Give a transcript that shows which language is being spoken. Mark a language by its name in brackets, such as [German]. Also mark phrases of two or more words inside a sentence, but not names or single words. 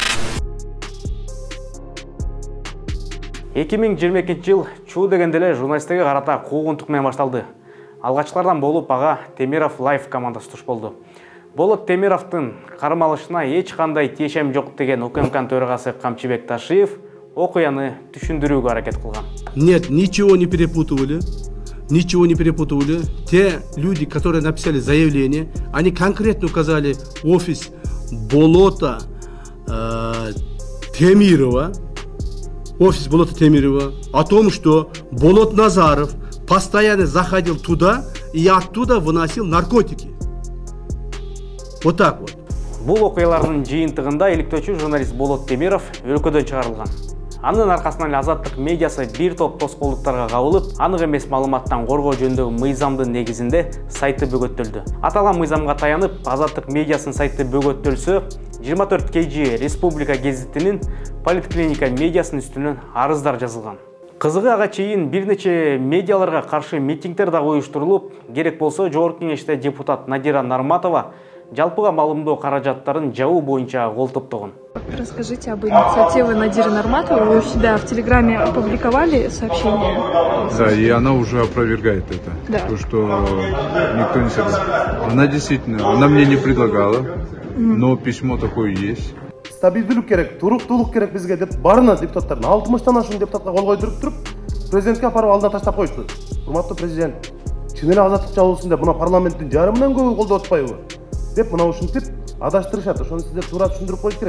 [Kyrgyz] 2022 жыл чуу дегенде эле журналисттерге карата куугунтук менен башталды. Алгачкылардан болуп ага Темиров Лайф командасы туш болду. Болот Темировдун кармалышына эч кандай тиешем жок деген УКМКнын төрагасы Камчыбек Ташиев окуяны түшүндүрүүгө аракет кылган. [Russian] Нет, ничего не перепутывали. Ничего не перепутывали. Те люди, которые написали заявление, они конкретно указали офис Болота Темирова, офис Болота Темирова, о том, что Болот Назаров постоянно заходил туда и оттуда выносил наркотики. Вот так вот. [Kyrgyz] Бул окуялардын жыйынтыгында иликтөөчү журналист Болот Темиров өлкөдөн чыгарылган. Анын аркасынан Азаттык медиасы бир топ тоскоолдуктарга кабылып, анык эмес маалыматтан коргоо жөнүндөгү мыйзамдын негизинде сайты бөгөттөлдү. Аталган мыйзамга таянып, Азаттык медиасынын сайты бөгөттөлсө, 24 KG Республика гезитинин политклиника медиасынын үстүнөн арыздар жазылган. Кызыгы ага чейин бир нече медиаларга каршы митингдер дагы уюштурулуп, керек болсо Жогорку Кеңеште депутат Надира Нарматова жалпыга маалымдоо каражаттарын жабуу боюнча кол топтогон. [Russian] Расскажите об инициативе Надиры Нарматовой. Вы у себя в Телеграме опубликовали сообщение? Да, и она уже опровергает это. Да. То, что никто не согласен. Она действительно, она мне не предлагала, но письмо такое есть. [Kyrgyz] Стабилдүүлүк керек, туруктуулук керек бизге деп барына депутаттардын 60тан ашуун депутатка кол койдуруп туруп, президентке апарып алдына таштап коюшту. Урматтуу президент, чын эле азаттык жабылсын деп мына парламенттин жарымынан көбү колдоп атпайбы? Деп мына ушинтип адаштырышат. Ошону сиздер туура түшүндүрүп коюш керек.